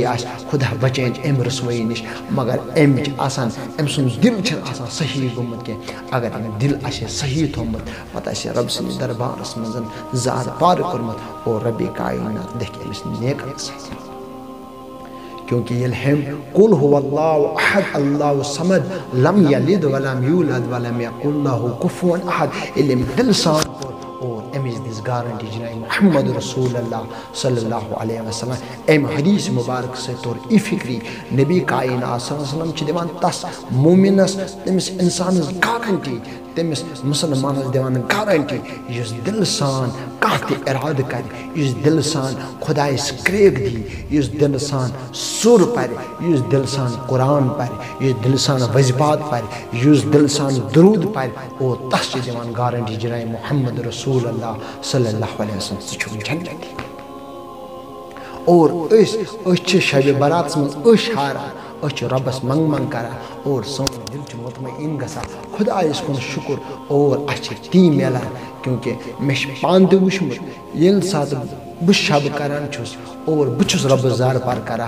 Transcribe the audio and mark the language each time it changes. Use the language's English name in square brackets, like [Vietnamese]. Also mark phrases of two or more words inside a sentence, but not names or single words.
[Kashmiri] آسہِ خدا بچٲیِن امہِ رسوٲیی نِش مگر أمۍ چھِ آسان أمۍ سُنٛد دل چھُنہٕ آسان صحیح گوٚمُت کینٛہہ اگر أمۍ دل آسہِ صحیح تھوٚمُت پتہٕ آسہِ رۄبہٕ سٕنٛدِس دربارس منٛز زارٕ پارٕ کوٚرمُت اور رۄبِ کاینات لیکھِ أمِس نیکن سۭتۍ کیونکہ ییٚلہِ ہیٚمۍ [Arabic] قُل هو اللہ احد اللہ صمد لم یلد ولم یولد ولم یکن لہ کفوا احد [Kashmiri] ییٚلہِ أمۍ دل سان کوٚر اور أمِس دِژ گارنٹی جناب محمد رسول اللہ [Arabic] صلی اللہ علیہ وسلم [Kashmiri] امہِ حدیث مبارک سۭتۍ توٚر یہِ فکری نبی کائنات صلی [Arabic] اللہ علیہ وسلم [Kashmiri] چھِ دِوان تس مومنس تٔمِس انسانس گارنٹی تٔمِس مسلمانس دِوان گارنٹی یُس دل سان کانٛہہ تہِ ارادٕ کرِ یُس دل سان خۄدایس کرٛیک دی یُس دل سان سُر پرِ یُس دل سان قرآن پرِ یُس دل سان وظیفات پرِ یُس دل سان درود پرِ اور تس چھِ دِوان گارنٹی جناب محمد رسول اللہ [Arabic] صلی اللہ علیہ وسلم [Kashmiri] ژٕ چھُکھ جنتی اور أسۍ چھِ شبِ براتس منٛز أسۍ ہاران أسۍ چھِ رۄبس منٛگ کران اور سون دل چھُ مطمئن گژھان خۄدایس کُن شُکر اور اَسہِ چھِ تی میلان کیونکہ مےٚ چھُ پانہٕ تہِ وٕچھمُت ییٚلہِ ساتہٕ بہٕ شب کران چھُس اور بہٕ چھُس رۄبس زارٕ پار کران